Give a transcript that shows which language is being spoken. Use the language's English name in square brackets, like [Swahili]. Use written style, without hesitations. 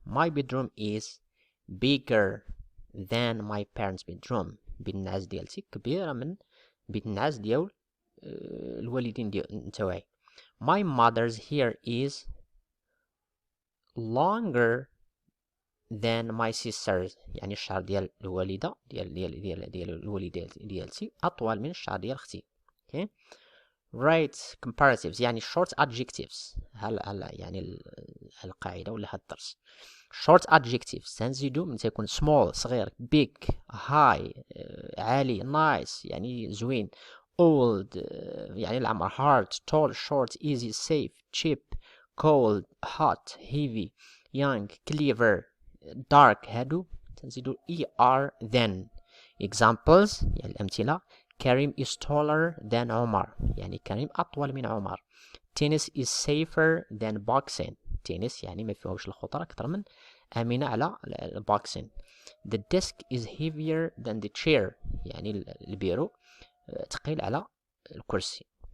[English] My bedroom is bigger than my parents' bedroom. [Arabic] بيت النعاس ديالتي كبيرة من بيت النعاس ديال الوالدين نتاوعي. [English] My mother's hair is longer than my sister's. [Arabic] يعني الشعر ديال الوالدة ديال الوالدة ديالتي أطول من الشعر ديال أختي. [English] okay. Write comparatives [Arabic] يعني [English] short adjectives. [Arabic] هلا يعني القاعدة ولا هاد الدرس. [English] short adjectives تنزيدو من تيكون small صغير، big high عالي nice يعني زوين، old يعني العمر، hard tall short easy safe cheap cold hot heavy young clever dark. [Arabic] هادو تنزيدو er then. examples يعني الأمثلة. كريم [English] is taller than [Arabic] عمر، يعني كريم أطول من عمر. [English] tennis is safer than boxing. [Arabic] tennis يعني ما فيهوش الخطر أكثر من آمنة على البوكسين. [English] the desk is heavier than the chair، [Arabic] يعني البيرو ثقيل على الكرسي.